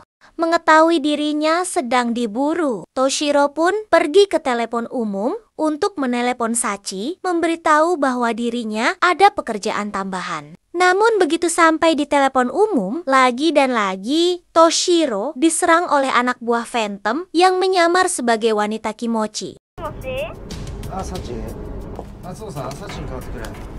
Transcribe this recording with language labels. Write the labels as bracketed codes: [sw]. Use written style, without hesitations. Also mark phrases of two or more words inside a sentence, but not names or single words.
[id] Mengetahui dirinya sedang diburu, Toshiro pun pergi ke telepon umum untuk menelepon Sachi, memberitahu bahwa dirinya ada pekerjaan tambahan. Namun begitu sampai di telepon umum, lagi dan lagi Toshiro diserang oleh anak buah Phantom yang menyamar sebagai wanita kimochi. [ja] Ah, Sachi. Natsuo-san, Sachiに代わってくれ。